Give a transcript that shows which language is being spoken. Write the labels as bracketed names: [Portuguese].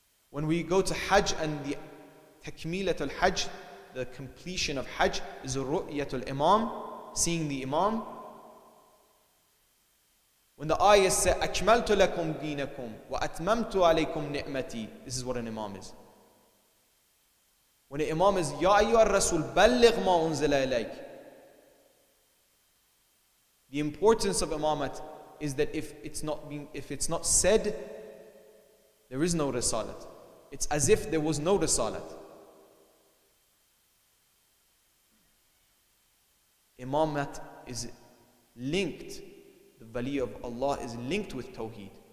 [English] When we go to Hajj, and the Takmilat al-Hajj, the completion of Hajj, is Ru'yatul Imam, seeing the Imam. When the ayah says, [Arabic] أَكْمَلْتُ لَكُمْ دِينَكُمْ وَأَتْمَمْتُ عَلَيْكُمْ نِعْمَتِي, [English] this is what an Imam is. When an Imam is, [Arabic] يَا أَيُّهَا الرَّسُولُ بَلِّغْ مَا أُنزِلَ إِلَيْكَ. [English] The importance of Imamat is that if it's not said, there is no Risalat. It's as if there was no Risalat. Imamat is linked, the Wali of Allah is linked with Tawheed.